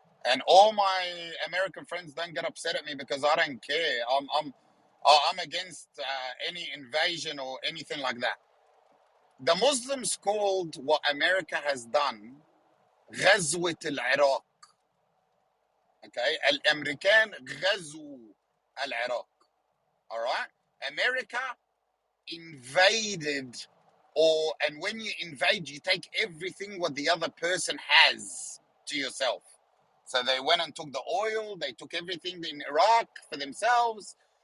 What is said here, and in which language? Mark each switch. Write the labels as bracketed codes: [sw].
[en] And all my American friends don't get upset at me because I don't care. I'm against any invasion or anything like that. The Muslims called what America has done [ar] غزوة العراق. [en] Okay, [ar] الأمريكان غزوا العراق. [en] All right, America invaded, and when you invade, you take everything what the other person has to yourself. So they went and took the oil, they took everything in Iraq for themselves.